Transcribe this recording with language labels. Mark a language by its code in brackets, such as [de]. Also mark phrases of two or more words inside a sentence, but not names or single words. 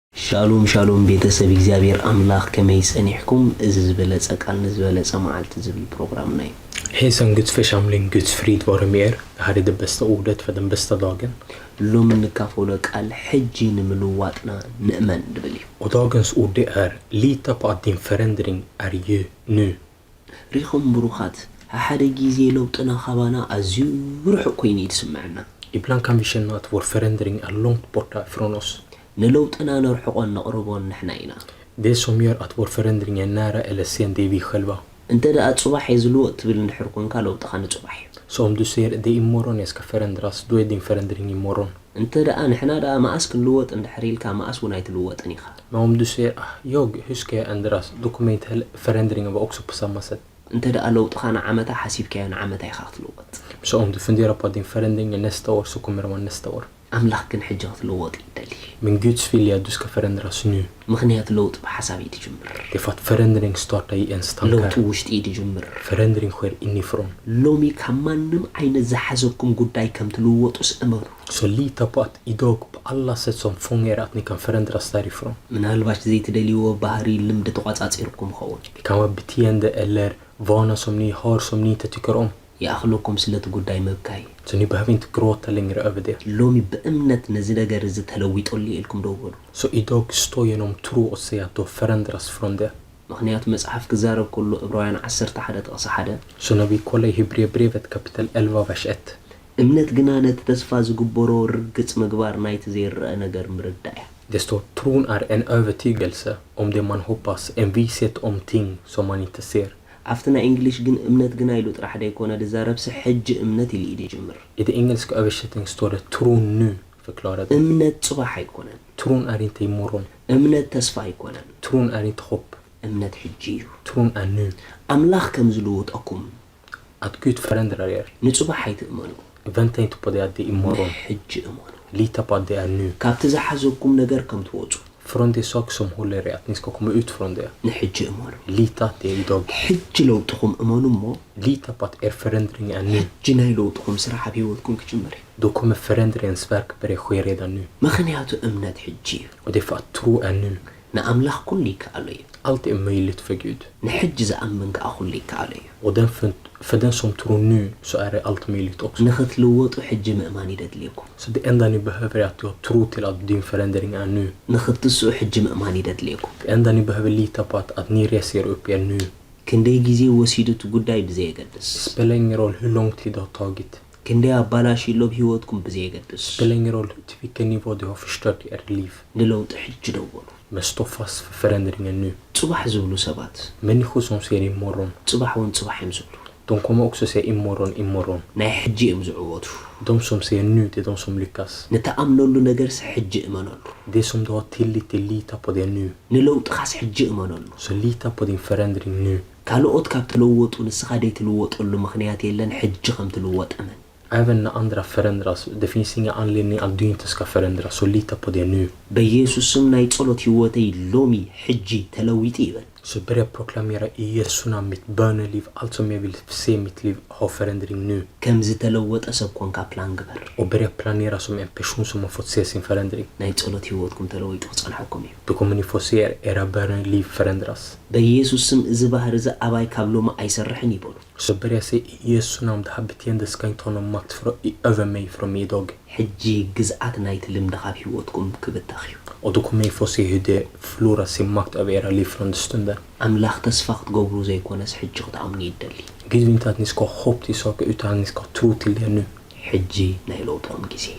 [he] שלום שלום [ti] بيتسب እግዚአብሔር አምላክ ከመይጸኒሕኩም እዚ ዝበለጸ ቃል ንዝበለጸ መዓልቲ ዝብል ፕሮግራም ናይ [sv] Hejsan Guds församling, Guds frid vare med er. Det här är det bästa ordet för den bästa dagen. [ti] ሎም ንካፈሎ ቃል ሕጂ ንምልዋጥና ንእመን ድብል እዩ [sv] Och dagens ord det är lita på att din förändring är ju nu. [ti] ሪኹም ብሩኻት ሓደ ጊዜ ለውጥና ኻባና ኣዝዩ ርሑቕ ኮይኑ ይስምዓና [sv] Ibland kan vi känna att vår förändring är långt borta från oss. [ti] ንለውጥና ነርሕቆን ነቕርቦን ንሕና ኢና [sv] Det som gör att vår förändring är nära eller sen det är vi själva. [ti] እንተ ደኣ ጽባሕ ዝልወጥ ትብል እንድሕር ኮንካ ለውጥኻ ንጽባሕ እዩ [sv] Så om du säger det imorgon jag ska förändras, då är din förändring imorgon. [ti] እንተ ደኣ ንሕና ደኣ ማኣስ ክንልወጥ እንድሕር ኢልካ ማኣስ እውን ኣይትልወጥን ኢኻ [sv] Men om du säger, hur ska jag ändras? Då kommer inte förändringen vara också på samma sätt. [ti] እንተ ደኣ ለውጥኻ ንዓመታ ሓሲብካዮ ንዓመታ ኢኻ ክትልወጥ [sv] Så om du funderar på att din förändring är nästa år, så kommer det vara nästa år. [ti] ኣምላኽ ግን ሕጂ ክትልወጥ ይደሊ [sv] Men Guds vilja är att du ska förändras nu. [ti] ምክንያት ለውጥ ብሓሳብ እዩ ትጅምር [sv] Det är för att förändring startar i ens [ti] ለውጥ [sv] tankar. [ti] ውሽጢ እዩ ትጅምር [sv] Förändring sker inifrån. [ti] ሎሚ ካብ ማንም ዓይነት ዝሓዘኩም ጉዳይ ከም ትልወጡስ እመኑ [sv] Så lita på att idag på alla sätt som fångar att ni kan förändras därifrån. [ti] ምናልባሽ ዘይትደልይዎ ባህሪ ልምዲ ተቋጻጺርኩም ኸውን [sv] Det kan vara beteende eller vana som ni har som ni inte tycker om. [ti] ይኣኽለኩም ስለቲ ጉዳይ ምብካይ [sv] Så ni behöver inte gråta längre över det. [ti] ሎሚ ብእምነት ነዚ ነገር እዚ ተለዊጦሉ ኢልኩም ደውበሉ [sv] Så idag stå genom tro och säga att du förändras från det. [ti] ምክንያቱ መጽሓፍ ክዛረብ ከሎ ዕብራውያን 11 ጥቕሲ 1 [sv] Så när vi kollar i Hebreerbrevet kapitel 11 vers 1. [ti] እምነት ግና ነቲ ተስፋ ዝግበሮ ርግጽ ምግባር ናይቲ ዘይረአ ነገር ምርዳእ እያ [sv] Det står tron är en övertygelse om det man hoppas, en vishet om ting som man inte ser. [ti] ኣብቲ ናይ እንግሊሽ ግን እምነት ግና ኢሉ ጥራሕ ደይኮነ ድዛረብሲ ሕጂ እምነት ኢሉ እዩ ጅምር [sv] I den engelska översättningen står det tron nu, förklarade. [ti] እምነት ጽባሕ ኣይኮነን [sv] Tron är inte imorgon. [ti] እምነት ተስፋ ኣይኮነን [sv] Tron är inte hopp. [ti] እምነት ሕጂ እዩ [sv] Tron är nu. [ti] ኣምላኽ ከም ዝልውጠኩም [sv] Att Gud förändrar er. [ti] ንጽባሕ ኣይትእመኑ [sv] Vänta inte på det att det är imorgon. [ti] ሕጂ እመኑ [sv] Lita på att det är nu. [ti] ካብቲ ዝሓዘኩም ነገር ከም ትወፁ [sv] Från det sak som håller er, att ni ska komma ut från det. [ti] ንሕጂ እመኑ [sv] Lita att det är idag. [ti] ሕጂ ለውጥኹም እመኑ እሞ [sv] Lita på att er förändring är nu. [ti] ሕጂ ናይ ለውጥኹም ስራሕ ኣብ ሂወትኩም ክጅመር እዩ [sv] Då kommer förändringens verk börja ske redan nu. [ti] ምክንያቱ እምነት ሕጂ እዩ [sv] Och det är för att tro är nu. [ti] ንኣምላኽ ኩሉ ይከኣሎ እዩ [sv] Allt är möjligt för Gud. [ti] ንሕጂ ዝኣምን ከዓ ኩሉ ይከኣሎ እዩ [sv] Och för den som tror nu så är det allt möjligt också. [ti] ንኽትልወጡ ሕጂ ምእማን ይደድልየኩም [sv] Så det enda ni behöver är att du har tro till att din förändring är nu. [ti] ንኽትስኡ ሕጂ ምእማን ይደድልየኩም [sv] Det enda ni behöver lita på att ni reser upp er nu. [ti] ክንደይ ግዜ ወሲዱ እቲ ጉዳይ ብዘየገድስ [sv] Det spelar ingen roll hur lång tid det har tagit. [ti] ክንደይ ኣባላሽሎ ብሂወትኩም ብዘየገድስ [sv] Det spelar ingen roll till vilken nivå du har förstört i ert liv. [ti] ንለውጢ ሕጂ ደወሉ [sv] Men stå fast för förändringen nu. [ti] ጽባሕ ዝብሉ ሰባት [sv] Människor som ser imorgon, [ti] ጽባሕ እውን ጽባሕ እዮም ዝብሉ [sv] de kommer också säga imorgon, imorgon. [ti] ናይ ሕጂ እዮም ዝዕወቱ [sv] De som säger nu, det är de som lyckas. [ti] ንተኣምነሉ ነገርስ ሕጂ እመነሉ [sv] Det som du har tillit till, lita på det nu. [ti] ንለውጥኻስ ሕጂ እመነሉ [sv] Så lita på din förändring nu. [ti] ካልኦት ካብ ተለወጡ ንስኻ ደይትልወጠሉ ምክንያት የለን ሕጂ ከም ትልወጥ እመን [sv] Även när andra förändras, det finns ingen anledning att du inte ska förändras. Så lita på det nu. [ti] በኢየሱስ ስም ናይ ጸሎት ህይወተይ ሎሚ ሕጂ ተለዊጡ ይበል [sv] Så börja proklamera i Jesu namn mitt böneliv. Allt som jag vill se mitt liv ha förändring nu. [ti] ከም ዝተለወጠ ሰብ ኮንካ ፕላን ግበር [sv] Och börja planera som en person som har fått se sin förändring. [ti] ናይ ጸሎት ህይወትኩም ተለዊጡ ክጸንሐኩም እዩ [sv] Då kommer ni få se era böneliv förändras. [ti] በኢየሱስ ስም እዚ ባህሪ እዚ ኣባይ ካብ ሎሚ ኣይሰርሕን ይበሉ [sv] Så börja säga i Jesu namn, det här beteendet ska inte ha någon makt över mig från mig idag. [ti] ሕጂ ግዝኣት ናይቲ ልምዲ ካብ ህይወትኩም ክብታኽ እዩ [sv] Och då kommer ni få se hur det förlorar sin makt över era liv från den stunden. [ti] ኣምላኽ ተስፋ ክትገብሩ ዘይኮነስ ሕጂ ክትኣምኑ ይደሊ [sv] Gud vill inte att ni ska ha hopp till saker utan att ni ska tro till det nu. [ti] ሕጂ ናይ ለውጥኩም ጊዜ እዩ